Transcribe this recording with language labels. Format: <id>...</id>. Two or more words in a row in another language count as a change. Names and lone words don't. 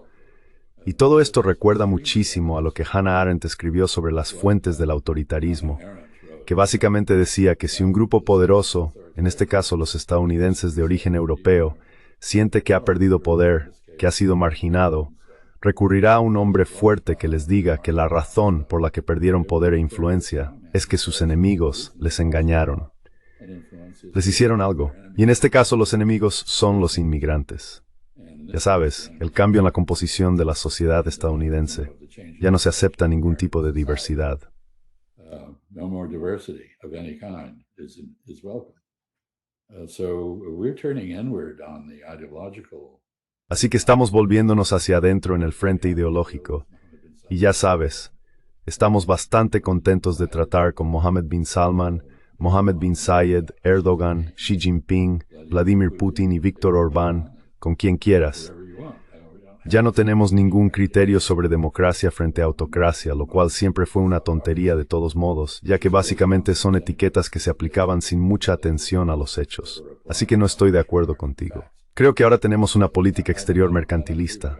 <es>Y todo esto recuerda muchísimo a lo que Hannah Arendt escribió sobre las fuentes del autoritarismo, que básicamente decía que si un grupo poderoso, en este caso los estadounidenses de origen europeo, siente que ha perdido poder, que ha sido marginado, recurrirá a un hombre fuerte que les diga que la razón por la que perdieron poder e influencia es que sus enemigos les engañaron. Les hicieron algo, y en este caso los enemigos son los inmigrantes. Ya sabes, el cambio en la composición de la sociedad estadounidense. Ya no se acepta ningún tipo de diversidad.</es> <en>No more diversity of any kind is welcome. So we're turning inward on the ideological.</en> <es>Así que estamos volviéndonos hacia adentro en el frente ideológico. Y ya sabes, estamos bastante contentos de tratar con Mohammed bin Salman, Mohammed bin Zayed, Erdogan, Xi Jinping, Vladimir Putin y Víctor Orbán, con quien quieras. Ya no tenemos ningún criterio sobre democracia frente a autocracia, lo cual siempre fue una tontería de todos modos, ya que básicamente son etiquetas que se aplicaban sin mucha atención a los hechos. Así que no estoy de acuerdo contigo. Creo que ahora tenemos una política exterior mercantilista.</es>